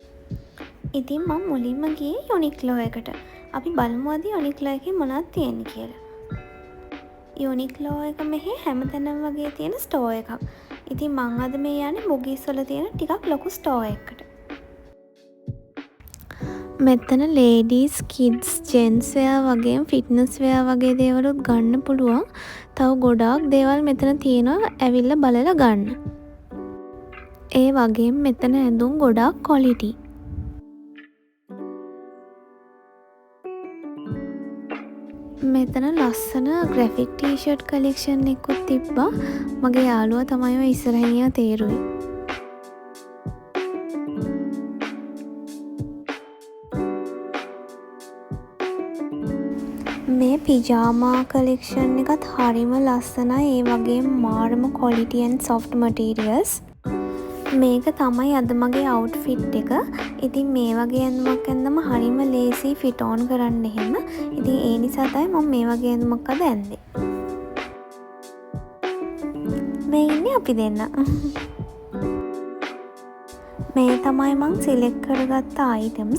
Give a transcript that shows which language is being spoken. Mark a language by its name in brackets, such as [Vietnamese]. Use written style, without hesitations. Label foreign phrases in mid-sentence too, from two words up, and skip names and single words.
[Sinhala] ඉතින් මම මුලින්ම ගියේ Uniqlo එකට. අපි බලමු අද Uniqlo එකේ මොනවද තියෙන්නේ කියලා. Uniqlo එක මෙහි හැමතැනම වගේ තියෙන ස්ටෝර් එකක්. ඉතින් මං අද මේ යන්නේ Bugis වල තියෙන ටිකක් ලොකු ස්ටෝර් එකකට. මෙතන [English] ladies, kids, gents wear [Sinhala] වගේම [English] fitness wear [Sinhala] වගේ දේවලුත් ගන්න පුළුවන්. තව ගොඩාක් දේවල් මෙතන තියෙනවා ඇවිල්ලා බලලා ගන්න. ඒ වගේම මෙතන ඇඳුම් ගොඩාක් quality. මෙතන ලස්සන [English] graphic T-shirt collection [Sinhala] එකකුත් තිබ්බා. මගේ යාළුවා තමයි ඔය ඉස්සරහින් තේරුයි. මේ [English] pajama collection [Sinhala] එකත් හරිම ලස්සනයි. ඒ වගේම මාරම [English] quality and soft materials. [Sinhala] මේක තමයි අද මගේ අවුට්ෆිට් එක. ඉතින් මේ වගේ ඇඳුමක් ඇඳම හරිම ලේසි [English] fit on [Sinhala] කරන්න එහෙම. ඉතින් ඒ නිසා තමයි මම මේ වගේ ඇඳුමක් අද ඇඳේ. මේ ඉන්නේ අපි දෙන්න. මේ තමයි මං සිලෙක්ට් කරගත්ත අයිටම්ස්.